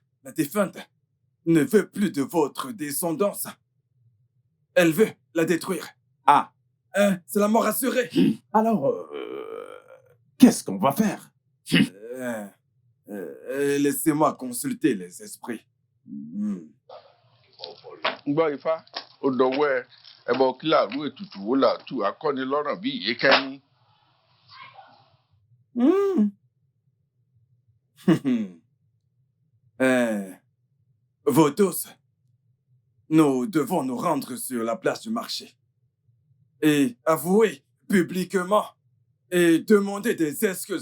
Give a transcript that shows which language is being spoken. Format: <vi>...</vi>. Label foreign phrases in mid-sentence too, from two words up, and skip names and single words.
<fr>La défunte ne veut plus de votre descendance. Elle veut la détruire. Ah. C'est la mort assurée. Alors, qu'est-ce qu'on va faire? Laissez-moi consulter les esprits.</fr> <yo>Gbọ́ Ifá, ó dọwọ́ ẹ, ẹbọ kí làrú ètùtù wo làtú akọ́nilọ́rọ̀ bí ìyékẹ́ni.</yo> <fr>Vous tous, nous devons nous rendre sur la place du marché et avouer publiquement et demander des excuses.</fr>